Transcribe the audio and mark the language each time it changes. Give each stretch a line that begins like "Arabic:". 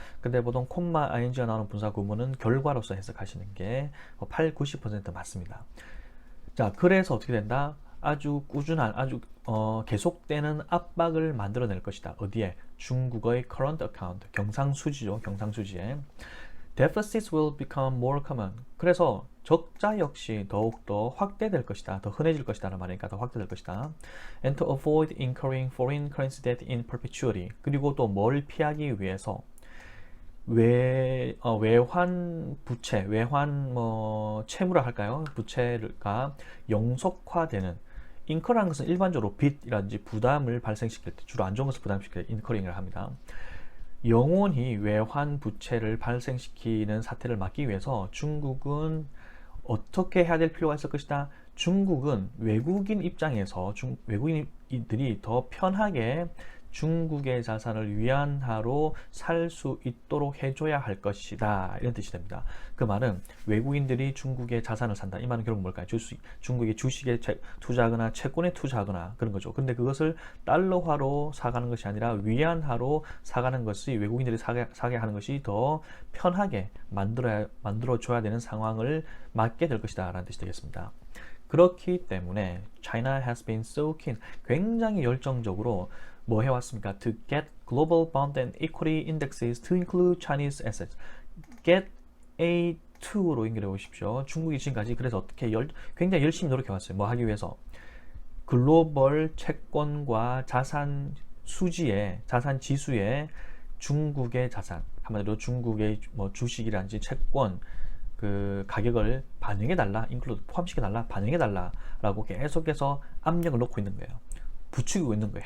Korean: 근데 보통 콤마 ing가 나오는 분사 구문은 결과로서 해석하시는 게 80-90% 맞습니다. 자, 그래서 어떻게 된다? 아주 꾸준한, 계속되는 압박을 만들어낼 것이다. 어디에? 중국의 current account, 경상수지죠. 경상수지에.
English: Deficits will become more common.
Korean: 그래서 적자 역시 더욱더 확대될 것이다. 더 흔해질 것이다. 라는 말이니까 더 확대될 것이다.
English: And to avoid incurring foreign currency debt in perpetuity.
Korean: 그리고 또 뭘 피하기 위해서 외환 부채, 채무라 할까요? 부채가 영속화되는, 인커라는 것은 일반적으로 빚이라든지 부담을 발생시킬 때, 주로 안 좋은 것을 부담시킬 때 인커링을 합니다. 영원히 외환 부채를 발생시키는 사태를 막기 위해서 중국은 어떻게 해야 될 필요가 있을 것이다. 중국은 외국인 입장에서 외국인들이 더 편하게 중국의 자산을 위안화로 살 수 있도록 해줘야 할 것이다. 이런 뜻이 됩니다. 그 말은 외국인들이 중국의 자산을 산다. 이 말은 결국 뭘까요? 중국의 주식에 투자하거나 채권에 투자하거나 그런 거죠. 근데 그것을 달러화로 사가는 것이 아니라 위안화로 사가는 것이, 외국인들이 사게 하는 것이 더 편하게 만들어줘야 되는 상황을 맞게 될 것이다. 라는 뜻이 되겠습니다. 그렇기 때문에
English: China has been so keen,
Korean: 굉장히 열정적으로 뭐 해왔습니까?
English: To get global bond and equity indexes to include Chinese assets.
Korean: Get A2로 연결해 보십시오. 중국이 지금까지 그래서 어떻게 굉장히 열심히 노력해왔어요. 뭐 하기 위해서? 글로벌 채권과 자산 지수에 중국의 자산, 한마디로 중국의 주식이라든지 채권 그 가격을 반영해달라, 포함시켜달라, 반영해달라라고 계속해서 압력을 놓고 있는 거예요. 부추기고 있는 거예요.